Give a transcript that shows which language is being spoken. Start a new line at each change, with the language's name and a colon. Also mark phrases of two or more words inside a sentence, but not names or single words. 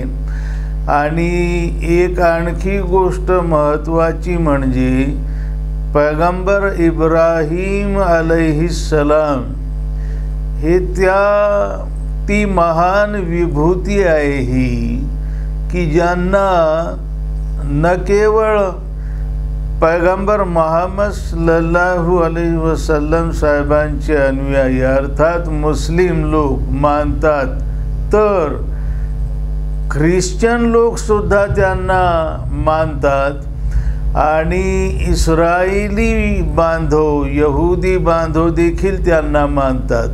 Marathi: आणि एक आणखी गोष्ट महत्त्वाची म्हणजे पैगंबर इब्राहीम अलैहिस्सलाम हे ती महान विभूती आहे ही की ज्यांना न केवळ पैगंबर मोहम्मद
Arabic: صلى الله عليه وسلم
Marathi: साहेबांचे अनुयायी अर्थात मुस्लिम लोक मानतात, तर ख्रिश्चन लोक सुद्धा त्यांना मानतात आणि इस्रायली बांधव, यहुदी बांधव देखील त्यांना मानतात।